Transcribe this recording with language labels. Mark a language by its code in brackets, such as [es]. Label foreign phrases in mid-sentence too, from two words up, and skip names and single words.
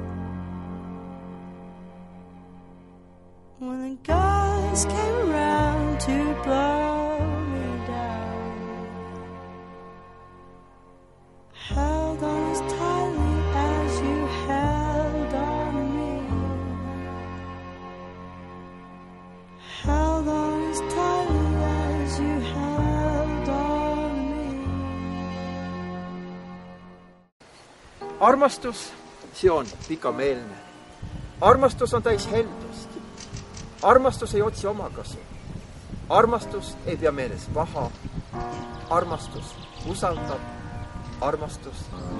[en] When the guys came around to blow me down, held on as tightly as you held on me. Held on as tightly as you held on me. [et] Armastus, see on pikameelne. Armastus on täis heldust. Armastus ei otsi omakasu. Armastus ei pea meeles paha. Armastus usaldab. Armastus loodab.